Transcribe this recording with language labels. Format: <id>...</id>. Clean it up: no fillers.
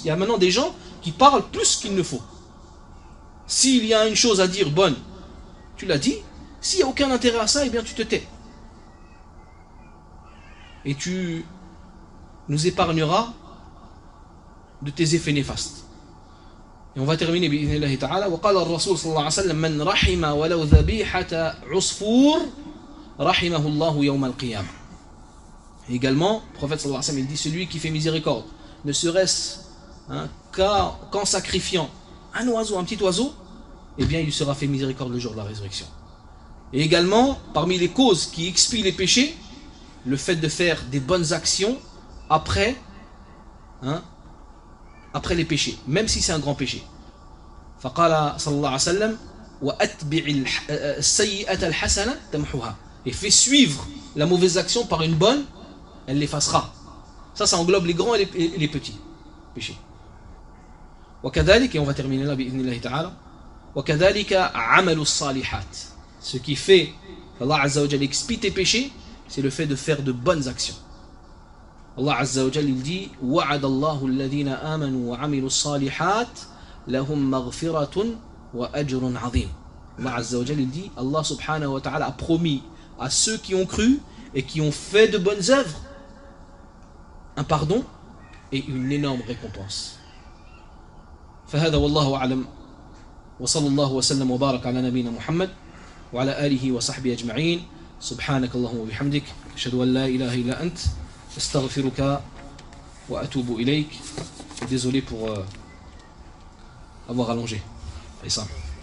<fr>Il y a maintenant des gens qui parlent plus qu'il ne faut. S'il y a une chose à dire bonne, tu l'as dit. S'il n'y a aucun intérêt à ça, eh bien tu te tais. Et tu nous épargneras de tes effets néfastes. Et on va terminer</fr> <ar>بإذن الله تعالى وقال الرسول صلى الله عليه وسلم من رحم ولو ذبيحة عصفور رحمه الله يوم القيامة.</ar> <fr>Également, le prophète</fr> <ar>صلى الله عليه وسلم</ar> <fr>il dit celui qui fait miséricorde ne serait-ce qu'en sacrifiant un oiseau, un petit oiseau, eh bien il sera fait miséricorde le jour de la résurrection. Et également, parmi les causes qui expient les péchés, le fait de faire des bonnes actions après les péchés, même si c'est un grand péché.</fr> <ar>فقال صلى الله عليه وسلم واتبع السيئه الحسنه تمحوها.</ar> <fr>et fait suivre la mauvaise action par une bonne, elle l'effacera. Ça, ça englobe les grands et les petits péchés. Et on va terminer là,</fr> <ar>bi'idhnillahi ta'ala. وَكَذَلِكَ عَمَلُ الصَّالِحَاتِ.</ar> <fr>Ce qui fait Allah</fr> <ar>Azza wa Jal</ar> <fr>expie tes péchés, c'est le fait de faire de bonnes actions. Allah Azza wa Jal, il dit</fr> <ar>وَعَدَ اللَّهُ الَّذِينَ آمَنُوا وَعَمِلُوا الصَّالِحَاتِ لَهُمْ مَغْفِرَةٌ وَأَجْرٌ عَظِيمٌ.</ar> <fr>Allah</fr> <ar>Azza wa Jal,</ar> <fr>il dit, Allah</fr> <ar>subhanahu wa ta'ala</ar> <fr>a promis à ceux qui ont cru et qui ont fait de bonnes œuvres un pardon et une énorme récompense.</fr> <ar>فهذا والله أعلم وصلى الله وسلم وبارك على نبينا محمد وعلى آله وصحبه أجمعين سبحانك اللهم وبحمدك أشهد أن لا إله إلا أنت استغفرك وأتوب إليك</ar> <fr>désolé pour avoir allongé</fr> <ar>عصام</ar>